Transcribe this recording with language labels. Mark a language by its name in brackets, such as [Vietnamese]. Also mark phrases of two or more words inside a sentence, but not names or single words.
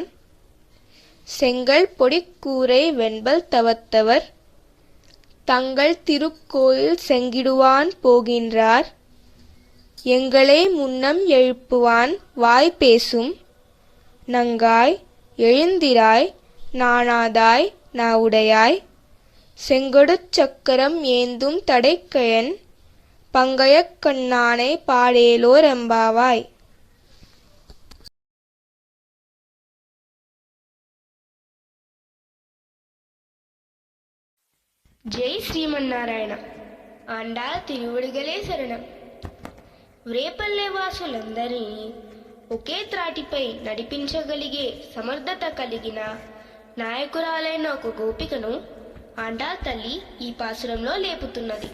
[Tamil] செங்கல் பொடிக்கூரை வெண்பல் தவத்தவர் தங்கள் திருக்கோயில் செங்கிடுவான் போகின்றார் எங்களை முன்னம் எழுப்புவான் வாய் பேசும் நங்காய் எழுந்திராய் நாணாதாய் நாவுடையாய் செங்கொடுச் சக்கரம் ஏந்தும் தடைக்கயன் பங்கயக் கண்ணானை பாடேலோர் எம்பாவாய். [Telugu] జై శ్రీమన్నారాయణ. [Tamil] ஆண்டாள் திருவடிகளே சரணம். [Telugu] వ్రేపల్లె వాసులందరినీ ఒకే త్రాటిపై నడిపించగలిగే సమర్థత కలిగిన నాయకురాలైన ఒక గోపికను ఆండాళ్ తల్లి ఈ పాసురంలో లేపుతున్నది.